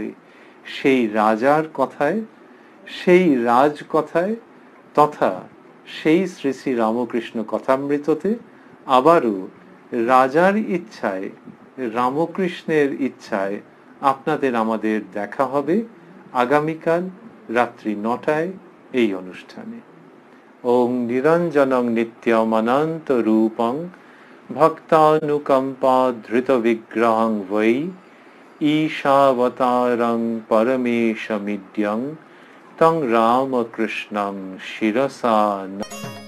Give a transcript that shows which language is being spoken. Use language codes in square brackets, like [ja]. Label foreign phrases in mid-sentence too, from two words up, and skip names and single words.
[bn] সেই রাজার কথায়, সেই রাজ কথায়, তথা সেই শ্রী শ্রী রামকৃষ্ণ কথামৃততে আবারও রাজার ইচ্ছায়, রামকৃষ্ণের ইচ্ছায় আপনাদের আমাদের দেখা হবে আগামীকাল রাত্রি 9টায় এই অনুষ্ঠানে। [sa] ওং নিরঞ্জনং নিত্যমনন্ত রূপং ভক্তানুকম্পা ধৃত বিগ্রহং বৈ ঈশাবতারং পরমেশমিদ্যং তং রামকৃষ্ণং শিরসা